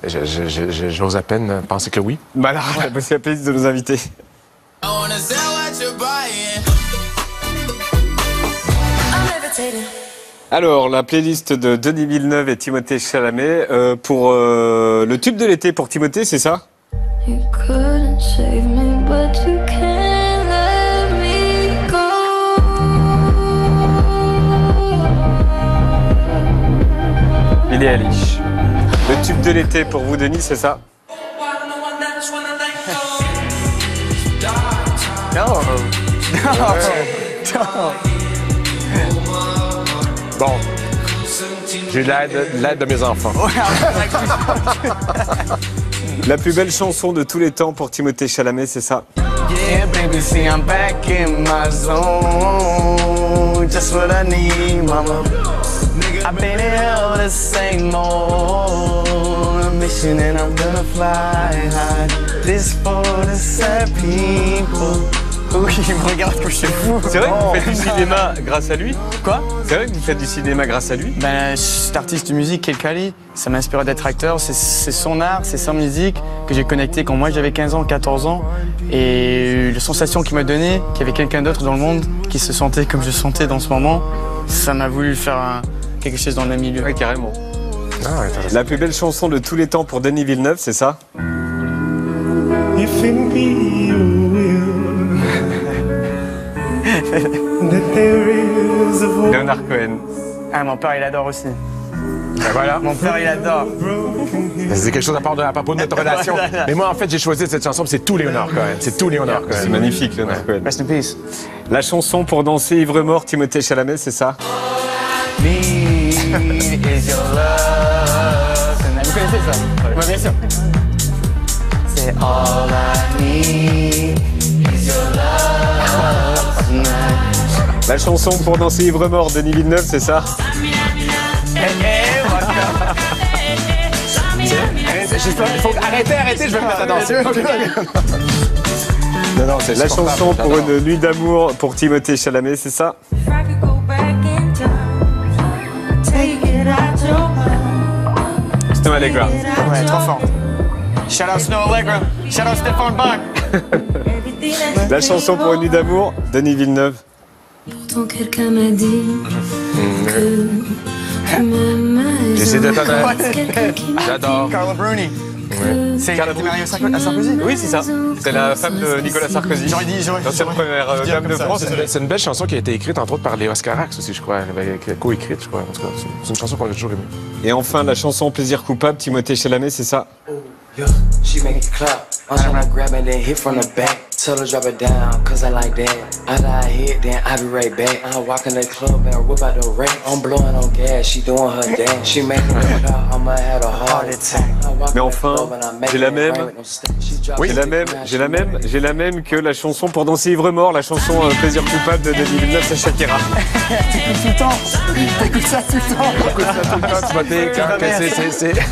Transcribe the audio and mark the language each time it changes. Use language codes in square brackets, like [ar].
[fr] J'ose à peine penser que oui. Bah là, c'est la playlist de nos invités. Alors, la playlist de Denis Villeneuve et Timothée Chalamet pour le tube de l'été pour Timothée, c'est ça? [en] You couldn't save me, but you can't let me go. Billie Eilish. [fr] Le tube de l'été pour vous, Denis, c'est ça? Non. Bon. J'ai l'aide de mes enfants. La plus belle chanson de tous les temps pour Timothée Chalamet, c'est ça? [en] Yeah, baby, see, I'm back in my zone. Just what I need, mama. I've been here to say more. Mission and I'm gonna fly high. This for the sad people. [fr] Oui, il me regarde comme je suis fou. C'est vrai que vous faites du cinéma grâce à lui? Quoi? C'est vrai que vous faites du cinéma grâce à lui? Ben, cet artiste de musique, Kelkali, ça m'a inspiré d'être acteur. C'est son art, c'est sa musique que j'ai connecté quand moi j'avais 15 ans, 14 ans. Et la sensation qu'il m'a donnée, qu'il y avait quelqu'un d'autre dans le monde qui se sentait comme je sentais dans ce moment, ça m'a voulu faire quelque chose dans le même milieu. Ouais, carrément. La plus belle chanson de tous les temps pour Denis Villeneuve, c'est ça? [en] If it be your will that there is a voice. Leonard Cohen. [fr] Ah, mon père, il adore aussi. Ben voilà. Mon père, il adore. C'est quelque chose à propos de notre relation. Mais moi, en fait, j'ai choisi cette chanson, c'est tout Léonard Cohen. C'est tout Léonard Cohen. C'est magnifique, Leonard Cohen. [en] Rest in peace. [fr] La chanson pour danser ivre-mort, Timothée Chalamet, c'est ça? [en] Me is your love. [fr] Vous connaissez ça? Oui, bien sûr. [en] C'est all I need is your love tonight. [fr] La chanson pour danser ivre-mort, Denis Villeneuve, c'est ça? Arrêtez, je vais me mettre à danser. Non, c'est la chanson pour une nuit d'amour pour Timothée Chalamet, c'est ça? Snow Allegra. Ouais, trop fort. Shout out Snow Allegra. Shout out Stéphane Bach. La chanson pour une nuit d'amour, Denis Villeneuve. Pourtant quelqu'un m'a dit que tu m'aimais. J'essaie de t'attendre. J'adore. Carla Bruni. C'est Carla Bruni à Sarkozy? Oui, c'est ça. C'est la femme de Nicolas Sarkozy. J'aurais dit. L'ancienne première dame de France. C'est une belle chanson qui a été écrite, entre autres, par Léo Scarax aussi, je crois. Co-écrite, je crois. En tout cas, c'est une chanson qu'on a toujours aimée. Et enfin, la chanson Plaisir coupable, Timothée Chalamet, c'est ça? [en] Yeah, she make it clap. I'm tryna grab it, then hit from the back. Tell her drop it down, cause I like that. After I hit, then I be right back. I walk in the club and whip out the rack. I'm blowing on gas, she doing her dance. She making it clap, I'ma have a heart attack. [fr] Mais enfin, j'ai la même. Oui, j'ai la même que la chanson pour danser ivre-mort, la chanson Plaisir coupable de Denis Villeneuve, c'est Shakira. T'écoutes tout le temps. T'écoutes ça tout le temps. T'écoutes ça tout le temps, Timothée, quand c'est...